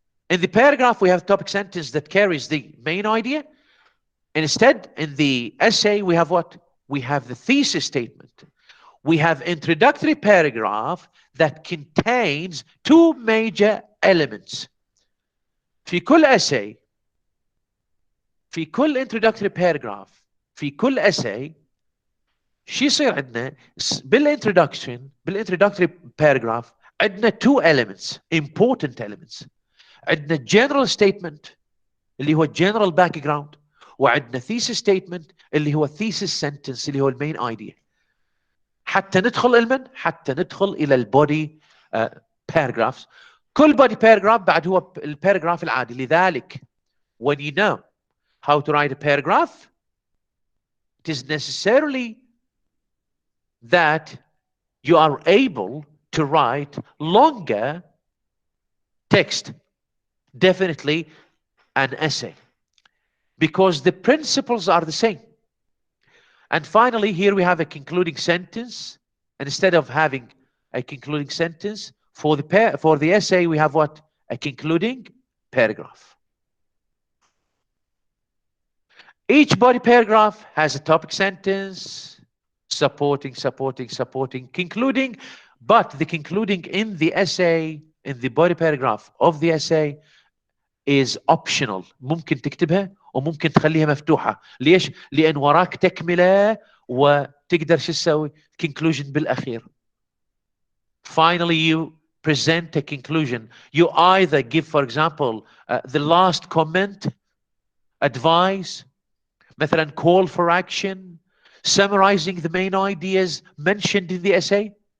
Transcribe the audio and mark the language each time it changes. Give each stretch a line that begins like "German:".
English: In the paragraph, we have topic sentence that carries the main idea. And instead, in the essay, we have what? We have the thesis statement. we have introductory paragraph that contains two major elements.
Arabic: في كل essay، في كل introductory paragraph، في كل essay شو يصير عندنا بالintroductory paragraph عندنا
English: two elements, important elements.
Arabic: عندنا general statement اللي هو general background، وعندنا thesis statement اللي هو thesis sentence اللي هو المين idea. حتى ندخل الى البودي paragraphs. كل body paragraph بعد هو الباراجراف العادي.
English: لذلك when you know how to write a paragraph, it is necessarily that you are able to write longer text, definitely an essay, because the principles are the same. And finally, here we have a concluding sentence. And instead of having a concluding sentence for the essay, we have what? A concluding paragraph. Each body paragraph has a topic sentence, supporting, concluding, but the concluding in the essay, in the body paragraph of the essay, is optional.
Arabic: ممكن تكتبها وممكن تخليها مفتوحة. ليش؟ لأن وراك تكملة وتقدر شو تسوي؟ conclusion بالأخير.
English: Finally, you present a conclusion. You either give, for example, the last comment, advice, مثلا call for action, summarizing the main ideas mentioned in the essay.